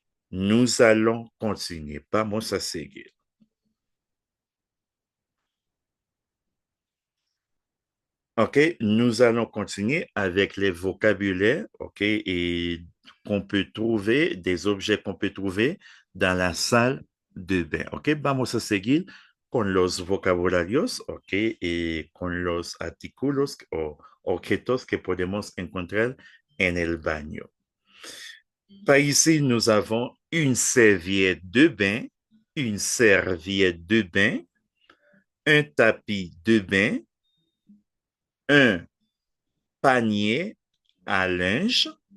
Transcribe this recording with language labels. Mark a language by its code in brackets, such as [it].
[fr] Nous allons continuer. [es] Vamos a seguir. [fr] OK, nous allons continuer avec les vocabulaires, OK, et qu'on peut trouver, des objets qu'on peut trouver dans la salle de bain. [es] OK, vamos a seguir con los vocabularios, OK, y con los artículos o objetos que podemos encontrar en el baño. [fr] Par ici, nous avons une serviette de bain, une serviette de bain, un tapis de bain, un panier à linge,